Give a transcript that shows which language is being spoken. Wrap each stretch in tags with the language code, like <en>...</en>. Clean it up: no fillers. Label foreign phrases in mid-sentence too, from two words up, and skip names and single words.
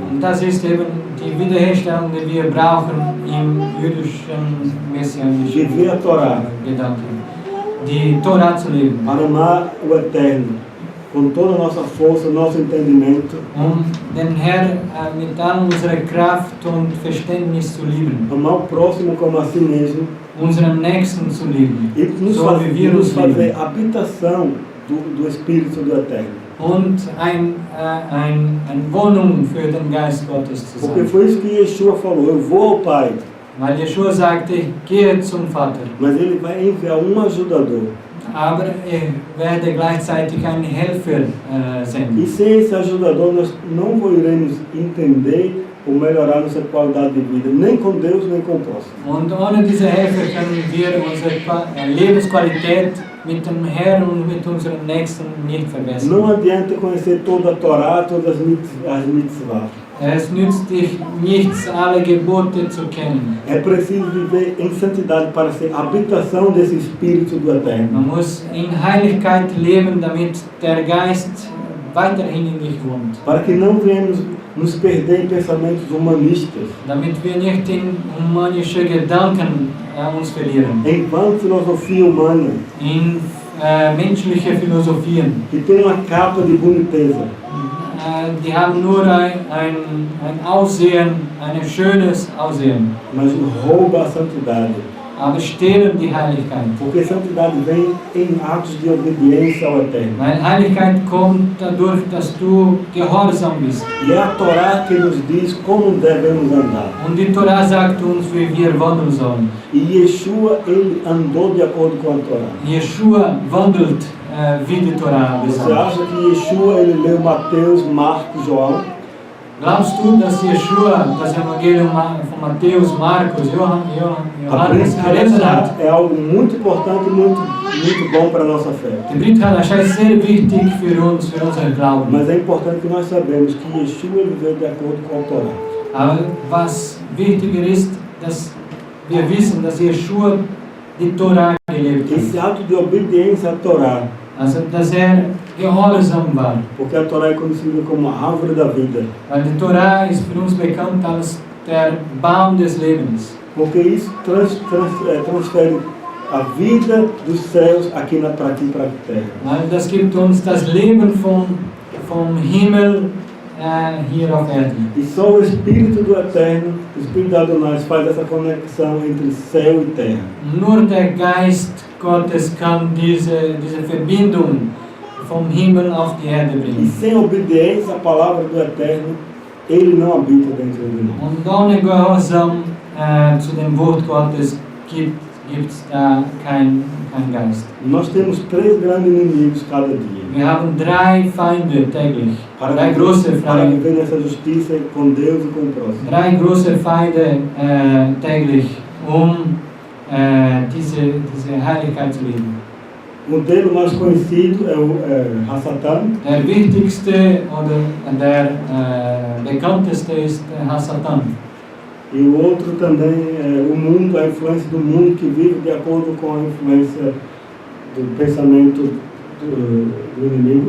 <de>Und das ist eben die Wiederherstellung, die wir brauchen im jüdischen messianischen</de> <pt>Viver a Torá.</pt> <de>Gedanken. Die Torah zu leben.</de> <pt>Para amar o Eterno com toda a nossa força, nosso entendimento.</pt> <de>Den Herrn mit all unserer Kraft und Verständnis zu lieben.</de> <pt>Amar o próximo como a si mesmo.</pt> <de>Unseren Nächsten zu lieben.</de> <pt>E nos fazer habitação do Espírito do Eterno.</pt> <de>Und eine Wohnung für den Geist Gottes zu sein.</de> <pt>Porque foi isso que Yeshua falou, eu vou ao Pai.</pt> <de>Weil Yeshua sagte, ich gehe zum Vater.</de> <pt>Mas ele vai enviar ajudador.</pt> <de>Aber werde gleichzeitig einen Helfer senden.</de> <pt>E sem esse ajudador nós não iremos entender ou melhorar nossa qualidade de vida, nem com Deus, nem com o próximo.</pt> <de>Und ohne diese Helfer können wir unsere Lebensqualität mit dem Herrn und mit unseren Nächsten nicht verbessern.</de> <pt>Não adianta conhecer toda a Torá, todas as mitzvah.</pt> <de>Es nützt dich nichts, alle Gebote zu kennen.</de> <pt>É preciso viver em santidade para ser habitação desse Espírito do Eterno.</pt> <de>Man muss in Heiligkeit leben, damit der Geist weiterhin in dich wohnt.</de> <pt>Para que não venhamos nos perder em pensamentos humanistas.</pt> <de>Damit wir nicht in humanische Gedanken uns verlieren.</de> <pt>Em vã filosofia humana.</pt> <de>In menschliche Philosophien.</de> <pt>Que tem uma capa de boniteza.</pt> <de>Die haben nur ein Aussehen, ein schönes Aussehen.</de> <pt>Mas rouba a santidade.</pt> <de>Aber stehlen die Heiligkeit.</de> <pt>Porque santidade vem em atos de obediência ao Eterno.</pt> <de>Weil Heiligkeit kommt dadurch, dass du gehorsam bist.</de> <pt>E é a Torá que nos diz como devemos andar.</pt> <de>Und die Torah sagt uns, wie wir wandeln sollen.</de> <pt>E Yeshua, ele andou de acordo com a Torá.</pt> <de>Yeshua wandelt wie die Torah</de> <pt>Você</pt> <de>besagt.</de> <pt>acha que Yeshua, ele leu Mateus, Marcos, João?</pt> <de>Glaubst du, dass Yeshua das Evangelium von Matthäus, Markus, Johannes gelesen hat?</de> <pt>É algo muito importante e muito bom para a nossa fé.</pt> <de>Die Brit Hadashah ist sehr wichtig für uns, für unseren Glauben.</de> <pt>Mas é importante que nós sabemos que Yeshua ele veio de acordo com a Torá.</pt> <de>Aber was wichtiger ist, dass wir wissen, dass Yeshua die Torah gelebt hat.</de> <pt>Esse ato de obediência à Torá.</pt> <de>Also, dass gehorsam war.</de> <pt>Porque a Torá é conhecida como a árvore da vida.</pt> <de>Weil die Torah ist für uns bekannt als der Baum des Lebens.</de> <pt>Porque isso transfere a vida dos céus aqui para a terra.</pt> <de>Weil das gibt uns das Leben vom Himmel hier auf Erden.</de> <pt>E só o Espírito do Eterno, o Espírito de Adonai, faz essa conexão entre céu e terra.</pt> <de>Nur der Geist Gottes kann diese Verbindung vom Himmel auf die Erde</de> <pt>E</pt> <de>bringen.</de> <pt>sem obediência à palavra do Eterno, ele não habita dentro de nós.</pt> <de>Und ohne Gehorsam zu dem Wort Gottes gibt es da kein Geist.</de> <pt>Nós temos 3 grandes inimigos cada dia.</pt> <de>Wir haben 3 Feinde täglich, 3 große</de> <pt>Para</pt> <de>Feinde,</de> <pt>viver nessa justiça com Deus e com o próximo.</pt> <de>3 große Feinde täglich, diese Heiligkeit zu leben.</de> <pt>Um deles mais conhecido é o Hasatan,</pt> <de>Der wichtigste oder der bekannteste ist Hasatan.</de> <pt>e o outro também é o mundo, a influência do mundo que vive de acordo com a influência do pensamento do inimigo.</pt>